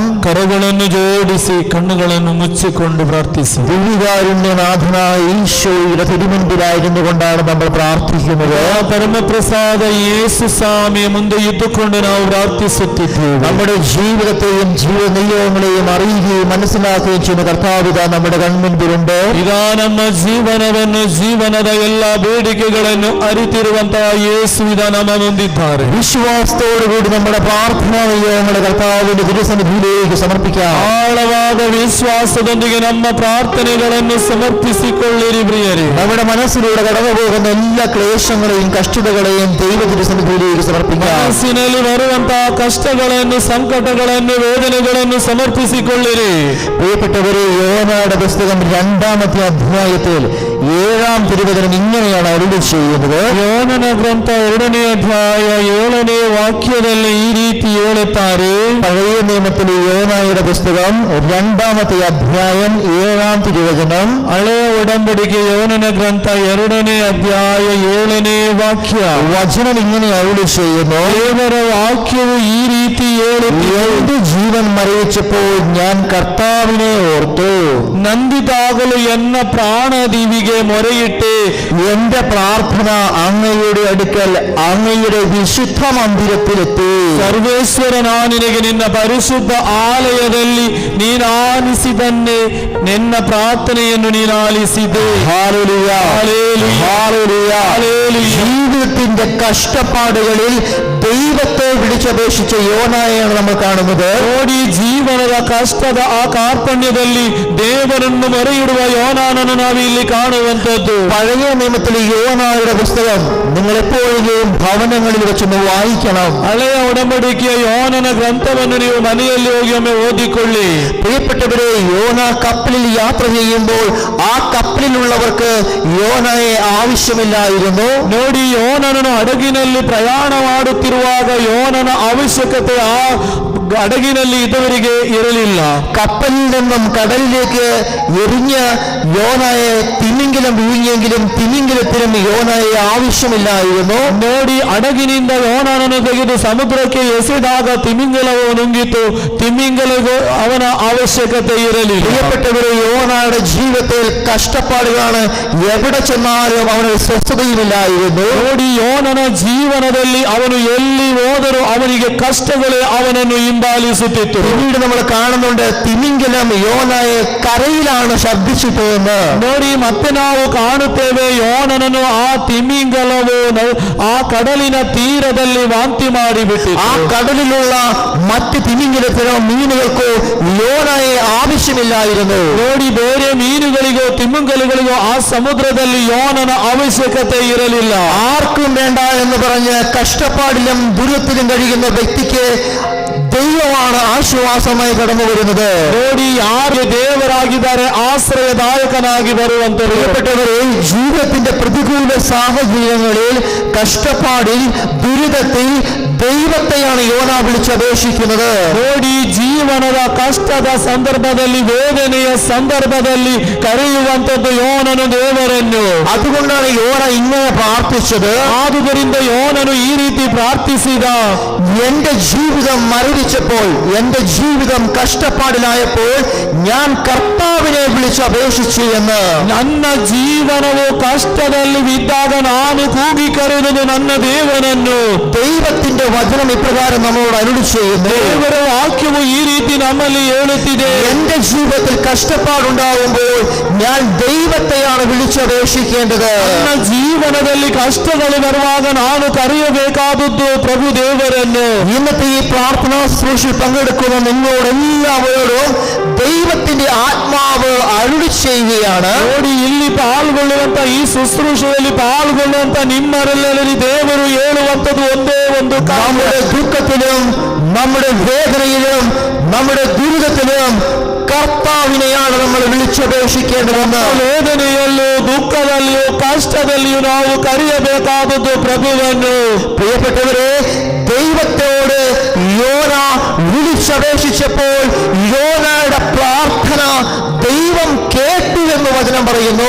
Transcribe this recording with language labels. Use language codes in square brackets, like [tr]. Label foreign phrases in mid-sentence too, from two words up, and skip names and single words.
[kn] ಕರಗಳನ್ನು ಜೋಡಿಸಿ ಕಣ್ಣುಗಳನ್ನು ಮುಚ್ಚಿಕೊಂಡು ಪ್ರಾರ್ಥಿಸಿ. [ml] ദിവ്യകാരുണ്യനാഥനായ ഈശോയുടെ തിരുമുൻപിലായിരുന്നു കൊണ്ടാണ് നമ്മൾ പ്രാർത്ഥിക്കുന്നത്. [kn] ಪರಮಪ್ರಸಾದ ಯೇಸು ಸ್ವಾಮಿಯ ಮುಂದೆ ಇದ್ದುಕೊಂಡು ನಾವು ಪ್ರಾರ್ಥಿಸುತ್ತಿದ್ದೇವೆ. [ml] നമ്മുടെ ജീവിതത്തെയും ജീവിത നിയമങ്ങളെയും അറിയുകയും മനസ്സിലാക്കുകയും ചെയ്യുന്ന കർത്താവിത നമ്മുടെ കൺമുൻപിലുണ്ട്. [kn] ಇದಾ ನಮ್ಮ ಜೀವನವನ್ನು ಜೀವನದ ಎಲ್ಲ ಬೇಡಿಕೆಗಳನ್ನು ಅರಿತಿರುವಂತಹ ಯೇಸು ಇದ ನಮ್ಮ ಮುಂದಿದ್ದಾರೆ. [ml] വിശ്വാസത്തോടുകൂടി നമ്മുടെ പ്രാർത്ഥനാ നിയോഗങ്ങളെ കർത്താവിന്റെ തിരുസന്നിധിയിലേക്ക് സമർപ്പിക്കാം. [kn] ಆಳವಾದ ವಿಶ್ವಾಸದೊಂದಿಗೆ ನಮ್ಮ ಪ್ರಾರ್ಥನೆಗಳನ್ನು ಸಮರ್ಪಿಸಿಕೊಳ್ಳಿರಿ ಪ್ರಿಯರೇ. [ml] നമ്മുടെ മനസ്സിലൂടെ കടന്നു പോകുന്ന എല്ലാ ക്ലേശങ്ങളെയും കഷ്ടതകളെയും ദൈവ തിരുസന്നിധിയിലേക്ക് സമർപ്പിക്കാം. [kn] ಮನಸ್ಸಿನಲ್ಲಿ ಬರುವಂತಹ ಕಷ್ಟಗಳನ್ನು ಸಂಕಟಗಳನ್ನು ವೇದನೆಗಳನ್ನು ಸಮರ್ಪಿಸಿಕೊಳ್ಳಿರಿ. [ml] പ്രിയപ്പെട്ടവരെ, യോനായുടെ പുസ്തകം 2-ാമത്തെ അധ്യായത്തിൽ 7-ാം തിരുവചനം ഇങ്ങനെയാണ് അരുളി ചെയ്യുന്നത്. [kn] ಯೋನನ ಗ್ರಂಥ 2ನೇ ಅಧ್ಯಾಯ 7ನೇ ವಾಕ್ಯದಲ್ಲಿ ಈ ರೀತಿ ಹೇಳುತ್ತಾರೆ. [ml] പഴയ നിയമത്തിലെ യോനായുടെ പുസ്തകം 2-ാമത്തെ അധ്യായം 7-ാം തിരുവചനം. [kn] ಹಳೆಯ ಒಡಂಬಡಿಕೆ ಯೋನನ ಗ್ರಂಥ 2ನೇ ಅಧ್ಯಾಯ 7ನೇ ವಾಕ್ಯ. [ml] വചനം ഇങ്ങനെ അരുളി ചെയ്യുന്നു. [kn] ದೇವರ ವಾಕ್ಯವು ಈ ರೀತಿ ಹೇಳುತ್ತಿದೆ. [ml] എന്റെ ജീവൻ മരവിച്ചപ്പോൾ ഞാൻ കർത്താവിനെ ഓർത്തു. [kn] ನಂದಿದಾಗಲು ಎನ್ನ ಪ್ರಾಣದೀವಿಗೆ ಮೊರೆಯಿಟ್ಟೆ. [ml] എന്റെ പ്രാർത്ഥന അങ്ങയുടെ അടുക്കൽ അങ്ങയുടെ വിശുദ്ധ മന്ദിരത്തിലെത്തി. [kn] ಸರ್ವೇಶ್ವರ ನಿನಗೆ ನಿನ್ನ ಪರಿಶುದ್ಧ ಆಲಯದಲ್ಲಿ ನೀನು ಆಲಿಸಿದನ್ನೇ ನಿನ್ನ ಪ್ರಾರ್ಥನೆಯನ್ನು ನೀನು ಆಲಿಸಿದೆ. [ml] ഹല്ലേലൂയ, ഹല്ലേലൂയ, ഹല്ലേലൂയ. ഹല്ലേലൂയ. ജീവിതത്തിന്റെ കഷ്ടപ്പാടുകളിൽ ദൈവത്തെ വിളിച്ചപേക്ഷിച്ച യോനായെയാണ് നമ്മൾ കാണുന്നത്. [kn] ನೋಡಿ, ಜೀವನದ ಕಷ್ಟದ ಆ ಕಾರ್ಪಣ್ಯದಲ್ಲಿ ದೇವರನ್ನು ಮೊರೆಯಿಡುವ ಯೋನಾನನ್ನು ನಾವು ಇಲ್ಲಿ ಕಾಣುವಂತದ್ದು. [ml] പഴയ നിയമത്തിലെ യോനായുടെ പുസ്തകം നിങ്ങൾ എപ്പോഴും ഭവനങ്ങളിൽ വെച്ചൊന്ന് വായിക്കണം. [kn] ಹಳೆಯ ಒಡಂಬಡಿಕೆಯ ಯೋನನ ಗ್ರಂಥವನ್ನು ನೀವು ಮನೆಯಲ್ಲಿ ಹೋಗಿ ಒಮ್ಮೆ ಓದಿಕೊಳ್ಳಿ. [ml] പ്രിയപ്പെട്ടവരെ, യോന കപ്പലിൽ യാത്ര ചെയ്യുമ്പോൾ ആ കപ്പലിലുള്ളവർക്ക് യോനയെ ആവശ്യമില്ലായിരുന്നു. [kn] ನೋಡಿ, ಯೋನನನ್ನು ಹಡಗಿನಲ್ಲಿ ಪ್ರಯಾಣ ಮಾಡುತ್ತಿರುವಾಗ ಯೋನನ ಅವಶ್ಯಕತೆ ಆ ಹಡಗಿನಲ್ಲಿ ಇದುವರೆಗೆ ಇರಲಿಲ್ಲ. [ml] കപ്പലിൽ നിന്നും കടലിലേക്ക് എറിഞ്ഞ് യോനയെ തിമിംഗലം വിഴുങ്ങിയെങ്കിലും തിമിംഗലത്തിനും യോനയെ ആവശ്യമില്ലായിരുന്നു. [kn] ನೋಡಿ, ಹಡಗಿನಿಂದ ಯೋನನನ್ನು ತೆಗೆದು ಸಮುದ್ರಕ್ಕೆ ಎಸೆದಾಗ ತಿಮಿಂಗಲವು ನುಂಗಿತು. ತಿಮಿಂಗಲಗೂ ಅವನ ಅವಶ್ಯಕತೆ ಇರಲಿಲ್ಲ. [ml] പ്രിയപ്പെട്ടവരെ, യോനയുടെ ജീവിതത്തിൽ കഷ്ടപ്പാടുകളാണ്. എവിടെ ചെന്നാലും അവന് സ്വസ്ഥതയുമില്ലായിരുന്നു. [kn] ನೋಡಿ, ಯೋನನ ಜೀವನದಲ್ಲಿ ಅವನು ಎಲ್ಲಿ ಹೋದರೂ ಅವನಿಗೆ ಕಷ್ಟಗಳೇ ಅವನನ್ನು ಹಿಂಬಾಲಿಸುತ್ತಿತ್ತು. [ml] പിന്നീട് നമ്മൾ കാണുന്നുണ്ട് തിമിംഗലം യോനയെ കരയിലാണ് ശബ്ദിച്ചിട്ടതെന്ന്. [kn] ನೋಡಿ, ಮತ್ತೆ ನಾವು ಕಾಣುತ್ತೇವೆ ಯೋನನನ್ನು ಆ ತಿಮಿಂಗಲವು ಆ ಕಡಲಿನ ತೀರದಲ್ಲಿ ವಾಂತಿ ಮಾಡಿಬಿಟ್ಟಿತು. [ml] ആ കടലിലുള്ള മറ്റ് തിമിംഗലത്തിനോ മീനുകൾക്കോ യോനയെ ആവശ്യമില്ലായിരുന്നു. [kn] ನೋಡಿ, ಬೇರೆ ಮೀನುಗಳಿಗೋ ತಿಮಿಂಗಲಗಳಿಗೋ ಆ ಸಮುದ್ರದಲ್ಲಿ ಯೋನನ ಅವಶ್ಯಕತೆ ಇರಲಿಲ್ಲ. [ml] ആർക്കും വേണ്ട എന്ന് പറഞ്ഞ് കഷ്ടപ്പാടിലും ദുരിതത്തിലും കഴിയുന്ന വ്യക്തിക്ക് ദൈവമാണ് ആശ്വാസമായി കടന്നു വരുന്നത്. [kn] ನೋಡಿ ಯಾರು ದೇವರಾಗಿದ್ದಾರೆ ಆಶ್ರಯದಾಯಕನಾಗಿ ಬರುವಂತರು. [ml] പ്രിയപ്പെട്ടവരെ, ജീവിതത്തിന്റെ പ്രതികൂല സാഹചര്യങ്ങളിൽ, കഷ്ടപ്പാടിൽ, ദുരിതത്തിൽ ദൈവത്തെയാണ് യോന വിളിച്ചപേക്ഷിക്കുന്നത്. [kn] ನೋಡಿ ಜೀವನದ ಕಷ್ಟದ ಸಂದರ್ಭದಲ್ಲಿ, ವೇದನೆಯ ಸಂದರ್ಭದಲ್ಲಿ ಕರೆಯುವಂತದ್ದು ಯೋನನು ದೇವರನ್ನು. [ml] അതുകൊണ്ടാണ് യോന ഇങ്ങനെ പ്രാർത്ഥിച്ചത്. [kn] ಆದುದರಿಂದ ಯೋನನು ಈ ರೀತಿ ಪ್ರಾರ್ಥಿಸಿದ. [ml] എന്റെ ജീവിതം മരവിച്ചപ്പോൾ, എന്റെ ജീവിതം കഷ്ടപ്പാടിലായപ്പോൾ ഞാൻ കർത്താവിനെ വിളിച്ചപേക്ഷിച്ചു എന്ന്. [kn] ನನ್ನ ಜೀವನವು ಕಷ್ಟದಲ್ಲಿ ಬಿದ್ದಾಗ ನಾನು ಕೂಗಿ ಕರೆಯುವುದು ನನ್ನ ದೇವನನ್ನು. [ml] ദൈവത്തിന്റെ വചനം ഇപ്രകാരം നമ്മളോട് അരുളി ചെയ്യുന്നു. [kn] ದೇವರ ವಾಕ್ಯವು ಈ ರೀತಿ ನಮ್ಮಲ್ಲಿ ಹೇಳುತ್ತಿದೆ. [ml] എന്റെ ജീവിതത്തിൽ കഷ്ടപ്പാടുണ്ടാകുമ്പോൾ ഞാൻ ദൈവത്തെയാണ് വിളിച്ചപേക്ഷിക്കേണ്ടത്. [kn] ನನ್ನ ಜೀವನದಲ್ಲಿ ಕಷ್ಟಗಳು ಬರುವಾಗ ನಾನು ಕರೆಯಬೇಕಾದದ್ದು ಪ್ರಭು ದೇವರನ್ನು. [ml] ഇന്നത്തെ ഈ പ്രാർത്ഥനാ ശുശ്രൂഷയിൽ പങ്കെടുക്കുന്ന നിങ്ങളോടെല്ലാവരോടും ദൈവത്തിന്റെ ആത്മാവ് അരുളി ചെയ്യുകയാണ്. [kn] ನೋಡಿ, ಇಲ್ಲಿ ಪಾಲ್ಗೊಳ್ಳುವಂತ ಈ ശുശ്രൂഷೆಯಲ್ಲಿ ಪಾಲ್ಗೊಳ್ಳುವಂತ ನಿಮ್ಮರೆಲ್ಲರಲ್ಲಿ ದೇವರು ಹೇಳುವಂತದ್ದು ಒಂದೇ ಒಂದು [ml] നമ്മുടെ ദുഃഖത്തിലും നമ്മുടെ വേദനയിലും നമ്മുടെ ദുരിതത്തിലും കർത്താവിനെയാണ് നമ്മൾ വിളിച്ചപേക്ഷിക്കേണ്ടതെന്ന്. [kn] ವೇದನೆಯಲ್ಲೂ ದುಃಖದಲ್ಲಿಯೂ കഷ്ടದಲ್ಲಿಯೂ ನಾವು ಕರೆಯಬೇಕಾದದ್ದು ಪ್ರಭುವನ್ನು. [ml] പ്രിയപ്പെട്ടവരെ, ദൈവത്തോട് യോന വിളിച്ചപേക്ഷിച്ചപ്പോൾ യോനയുടെ പ്രാർത്ഥന ദൈവം കേട്ടു എന്ന് വചനം പറയുന്നു.